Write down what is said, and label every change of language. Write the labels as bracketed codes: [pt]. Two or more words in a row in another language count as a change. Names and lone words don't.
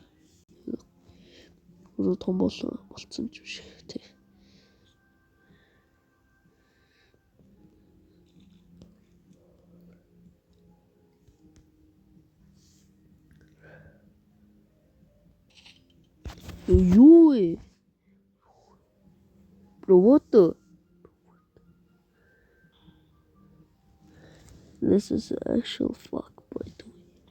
[mn] Өөрөө том болцсон ч биш тий. Юу ээ? [en] What? This is actual fuck by the way.